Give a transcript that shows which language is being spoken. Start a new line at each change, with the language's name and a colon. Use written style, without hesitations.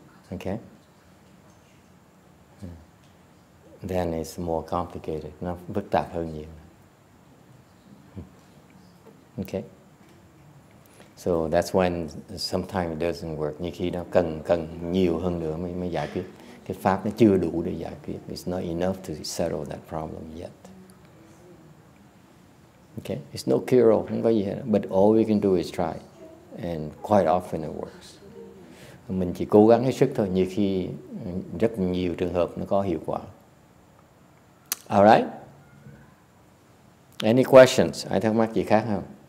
English: Okay. Then it's more complicated,
Vietnamese: nó phức tạp hơn nhiều.
English: Okay. So that's when sometimes it doesn't work.
Vietnamese: Nhiều khi nó cần nhiều hơn nữa mới giải quyết. Cái pháp nó chưa đủ để giải quyết.
English: It's not enough to settle that problem yet. Okay, it's no cure-all,
Vietnamese: không có gì hết.
English: But all we can do is try, and quite often it works.
Vietnamese: Mình chỉ cố gắng hết sức thôi. Nhiều khi rất nhiều trường hợp nó có hiệu quả.
English: Alright. Any questions?
Vietnamese: Ai thắc mắc gì khác không?